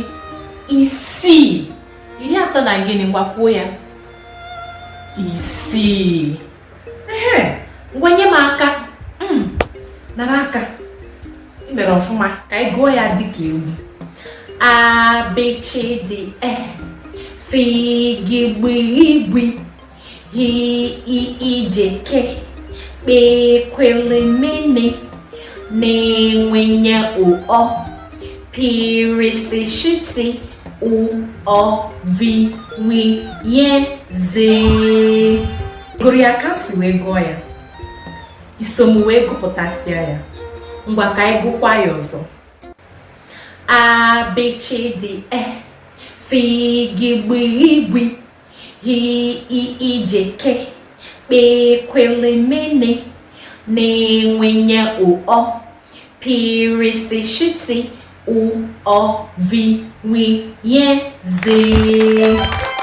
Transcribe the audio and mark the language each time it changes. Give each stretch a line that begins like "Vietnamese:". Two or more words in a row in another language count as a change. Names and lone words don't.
Igbo: Isii. 30 na gịnị? Gbakwuo ya. Isii. Ngwa nye m aka. Nara aka. Ị mere ọfụma ka anyị gụọ ya dịka egwu. A B C D E F G B I B H I I J K L K L M N N W N O P R S Sh T U O V W Y Z. Gụrụ ya ka si wee gụọ ya. Iso m wee gụpụtasịa ya. Ngwa ka anyị gụkwa ya ọzọ. A B C D E F G B I B H I I J K L K L M N N W N O P R S Sh T U O V W Y Z.